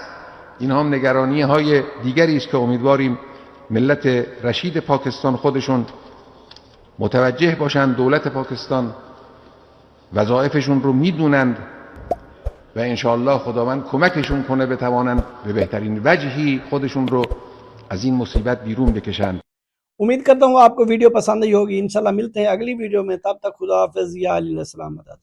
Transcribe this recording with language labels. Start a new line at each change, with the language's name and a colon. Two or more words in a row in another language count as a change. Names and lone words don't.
Persian: اینا هم نگرانی‌های دیگری است که امیدواریم ملت رشید پاکستان خودشون متوجه باشند. دولت پاکستان وظایفشون رو میدونند و انشاءالله خداوند کمکشون کنه بتوانند به بهترین وجهی خودشون رو از این مصیبت بیرون بکشند.
Urdu: اُمید کرتا ہوں آپ کو ویڈیو پسند آئی ہوگی۔ انشاءاللہ ملتے ہیں اگلی ویڈیو میں، تب تک خدا حافظ.
Arabic: يا علي عليه السلام.